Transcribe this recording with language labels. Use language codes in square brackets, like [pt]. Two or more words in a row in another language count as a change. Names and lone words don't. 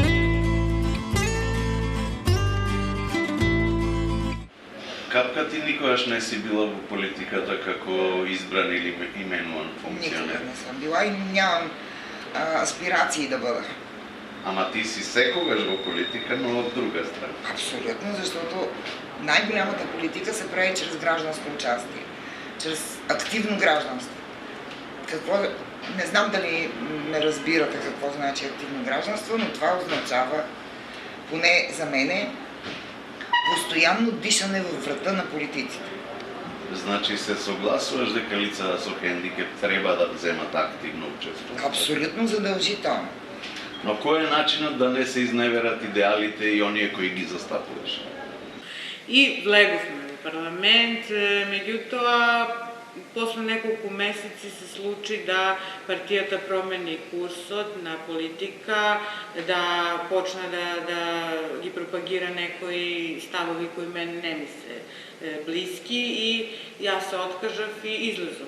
[mk] Капка, ти никогаш не си била во политиката како избран или именуван функционер? [bg] Никога не сум била и нямам аспирации да бъда. [mk] Ама ти си секогаш во политика, но од друга страна. [bg] Абсолютно, защото най-голямата политика се прави чрез гражданско участие, чрез активно гражданство. Не знам дали ме разбирате какво значи активно гражданство, но това означава, поне за мене, постоянно дишане във врата на политиците. [mk] Значи се согласуваш дека лица со хендикеп треба да вземат активно учество? [bg] Абсолютно задължително. [mk] Но кој е начинот да не се изневерат идеалите и оние кои ги застапуваш? И влеговме во парламент, меѓутоа, после неколку месеци се случи да партијата промени курсот на политика, да почна да ги пропагира некои ставови кои мен не ми се блиски и јас се откажав и излезов.